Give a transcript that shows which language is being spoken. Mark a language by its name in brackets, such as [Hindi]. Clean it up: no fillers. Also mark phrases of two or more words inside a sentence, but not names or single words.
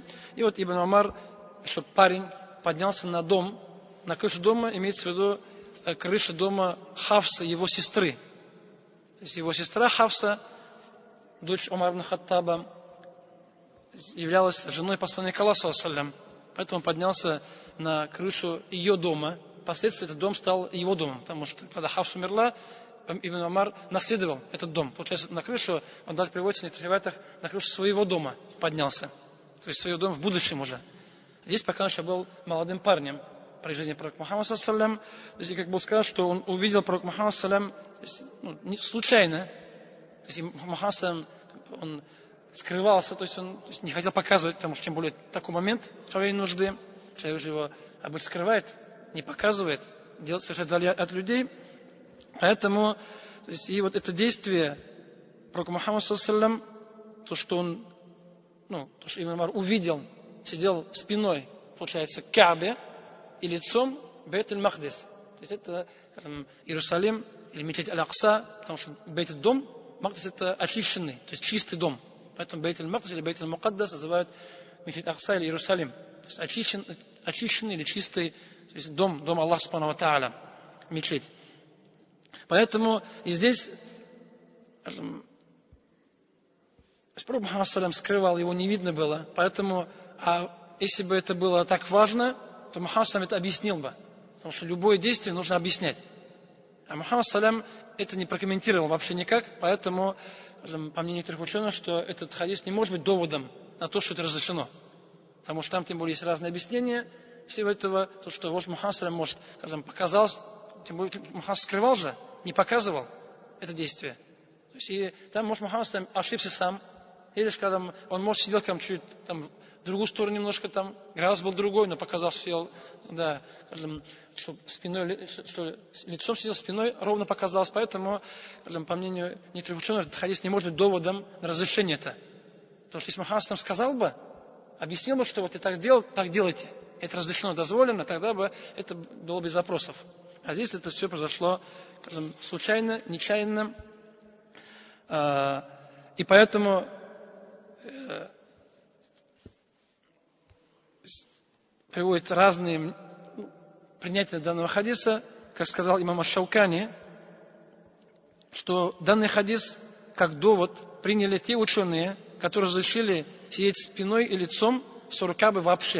[Russian] И вот Ибн Умар, что парень поднялся на дом, на крышу дома, имеется в виду крыша дома Хафса, его сестры. То есть его сестра Хафса, дочь Умара ибн Хаттаба, являлась женой посланника Аллаха [Arabic] صلى الله عليه وسلم. [Russian] Поэтому он поднялся на крышу ее дома. Впоследствии этот дом стал его домом, потому что когда Хафса умерла, Ибн Умар наследовал этот дом. Получается, на крышу, он даже приводится в некоторых риваятах, на крышу своего дома поднялся. То есть своего дома в будущем уже. Здесь пока он еще был молодым парнем при жизни пророка Мухаммада [Arabic] صلى الله عليه وسلم. [Russian] То есть, как было сказано, что он увидел пророка Мухаммада [Arabic] صلى الله عليه وسلم [Russian] случайно. То есть Мухаммад [Arabic] صلى الله عليه وسلم, [Russian] он скрывался, то есть он не хотел показывать, потому что тем более такой момент справления нужды. Человек же его обычно скрывает, не показывает, делает совершенно вдали от людей. Поэтому, то есть, и вот это действие пророка Мухаммада [Arabic] صلى الله عليه وسلم, [Russian] то, что он, то, что Ибн Умар увидел, сидел спиной, получается, к Каабе и лицом Бейтиль Макдис. То есть это, скажем, Иерусалим или мечеть Аль-Акса, потому что Бейтиль дом, Макдис это очищенный, то есть чистый дом. Поэтому Бейтиль Макдис или Бейтиль Мукаддас называют мечеть Акса или Иерусалим. То есть очищенный или чистый, то есть дом Аллаха [Arabic] سبحانه وتعالى, [Russian] мечеть. Поэтому и здесь, скажем, пророк Мухаммад [Arabic] صلى الله عليه وسلم [Russian] скрывал, его не видно было. Поэтому, если бы это было так важно, то Мухаммад [Arabic] صلى الله عليه وسلم [Russian] это объяснил бы. Потому что любое действие нужно объяснять. А Мухаммад [Arabic] صلى الله عليه وسلم [Russian] это не прокомментировал вообще никак. Поэтому, по мнению некоторых ученых, что этот хадис не может быть доводом на то, что это разрешено. Потому что там, тем более, есть разные объяснения всего этого. То, что вот Мухаммад [Arabic] صلى الله عليه وسلم, [Russian] может, скажем, показалось, тем более Мухаммад скрывал же, не показывал это действие. То есть, и там, может, Мухаммад [Arabic] صلى الله عليه وسلم [Russian] ошибся сам. Или, скажем, он, может, сидел там чуть там, в другую сторону немножко, там, градус был другой, но показался, сидел, да, скажем, что спиной, что лицом сидел, спиной ровно показалось. Поэтому, скажем, по мнению некоторых ученых, этот хадис не может быть доводом на разрешение это. Потому что если Мухаммад [Arabic] صلى الله عليه وسلم [Russian] сказал бы, объяснил бы, что вот я так делал, так делайте, это разрешено, дозволено, тогда бы это было без вопросов. А здесь это все произошло, скажем, случайно, нечаянно. И поэтому приводят разные принятия данного хадиса, как сказал имам Аш-Шаукани, что данный хадис как довод приняли те ученые, которые разрешили сидеть спиной и лицом в сторону Каабы вообще.